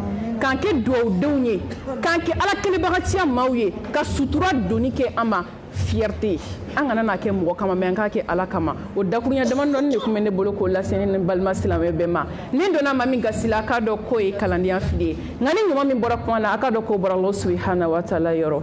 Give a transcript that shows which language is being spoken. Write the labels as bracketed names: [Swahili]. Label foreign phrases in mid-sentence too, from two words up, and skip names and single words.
[Bambara] K'an kɛ duwawudenw ye, k'an kɛ ala kelebagatiya maaw ye, ka sutura doni kɛ an ma fierté. An kana n'a kɛ mɔgɔ kama mais an k'a kɛ ala kama. O dakurunya damadɔni de tun bɛ ne bolo k'o lase ne ni balima silamɛ bɛɛ ma. Ni donna maa min gasi la a k'a dɔn k'o ye kalandenya fili ye. Nka ni ɲuman min bɔra kuma na a k'a dɔn k'o bɔra [Arabic] الله سبحانه وتعالى [Bambara] yɔrɔ.